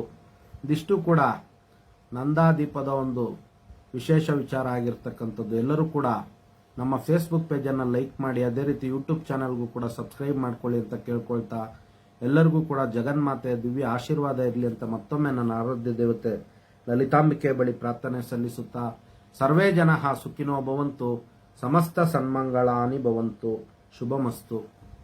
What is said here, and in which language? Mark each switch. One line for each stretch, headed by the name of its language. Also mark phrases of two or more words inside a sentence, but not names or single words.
Kannada: ಇದಿಷ್ಟು ಕೂಡ ನಂದಾದೀಪದ ಒಂದು ವಿಶೇಷ ವಿಚಾರ ಆಗಿರ್ತಕ್ಕಂಥದ್ದು. ಎಲ್ಲರೂ ಕೂಡ ನಮ್ಮ ಫೇಸ್ಬುಕ್ ಪೇಜನ್ನು ಲೈಕ್ ಮಾಡಿ, ಅದೇ ರೀತಿ ಯೂಟ್ಯೂಬ್ ಚಾನಲ್ಗೂ ಕೂಡ ಸಬ್ಸ್ಕ್ರೈಬ್ ಮಾಡ್ಕೊಳ್ಳಿ ಅಂತ ಕೇಳ್ಕೊಳ್ತಾ, ಎಲ್ಲರಿಗೂ ಕೂಡ ಜಗನ್ಮಾತೆಯ ದಿವ್ಯ ಆಶೀರ್ವಾದ ಇರಲಿ ಅಂತ ಮತ್ತೊಮ್ಮೆ ನನ್ನ ಆರಾಧ್ಯ ದೇವತೆ ಲಲಿತಾಂಬಿಕೆ ಬಳಿ ಪ್ರಾರ್ಥನೆ ಸಲ್ಲಿಸುತ್ತಾ,
Sanskrit: ಸರ್ವೇ ಜನಃ ಸುಖಿನೋ ಭವಂತು, ಸಮಸ್ತ ಸನ್ಮಂಗಳಾನಿ ಭವಂತು, ಶುಭಮಸ್ತು.